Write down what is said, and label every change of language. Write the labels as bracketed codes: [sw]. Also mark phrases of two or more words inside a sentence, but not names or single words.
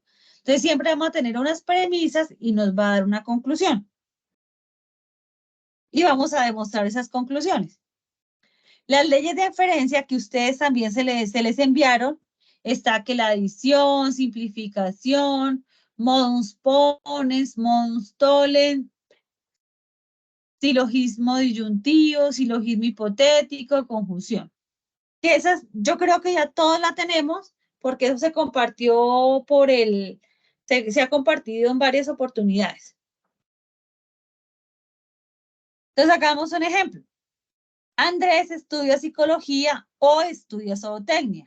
[es] Entonces, siempre vamos a tener unas premisas y nos va a dar una conclusión. Y vamos a demostrar esas conclusiones. Las leyes de inferencia que ustedes también se les enviaron, está que la adición, simplificación, [la] modus ponens, modus tollens, [es] silogismo disyuntivo, silogismo hipotético, conjunción. Que esas, yo creo que ya todos la tenemos, porque eso se compartió se ha compartido en varias oportunidades. Entonces, hagamos un ejemplo. Andrés estudia psicología o estudia zootecnia.